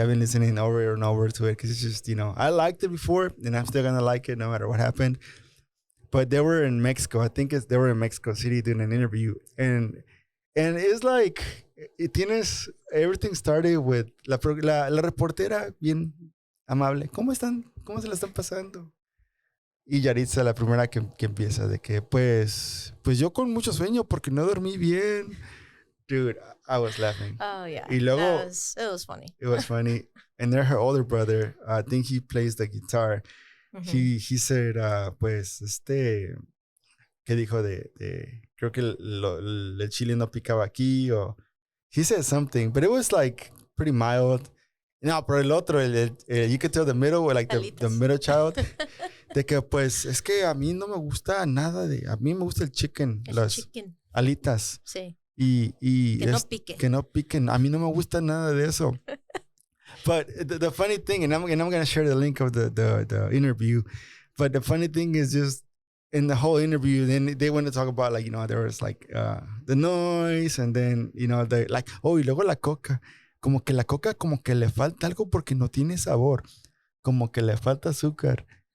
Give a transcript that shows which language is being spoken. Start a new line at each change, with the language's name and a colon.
English: I've been listening over and over to it because it's just, I liked it before, and I'm still going to like it no matter what happened. But they were in Mexico. I think they were in Mexico City doing an interview. And it's like, everything started with la reportera bien amable.
Spanish: ¿Cómo están? ¿Cómo se la están pasando? Y Yahritza, la primera que empieza de que, pues yo con mucho sueño porque no dormí bien.
English: Dude, I was laughing. Oh, yeah.
Spanish: Y luego,
English: it was funny. It was funny. And then her older brother, I think he plays the guitar. Mm-hmm. He said, pues, ¿qué dijo creo que el chile no picaba aquí, or he said something, but it was like pretty mild.
Spanish: No, pero el otro, you could tell the middle, like the middle child, de que, pues, es que a mí no me gusta nada a mí me gusta el chicken, las alitas. Sí. Y no pique. Que no piquen. A mí no me gusta nada de eso.
English: But the funny thing, and I'm going to share the link of the interview, but the funny thing is just in the whole interview, then they want to talk about, like, there was like the noise, and then, the like, oh, y luego la coca.
Spanish: Como que la coca como que le falta algo porque no tiene sabor. Como que le falta azúcar.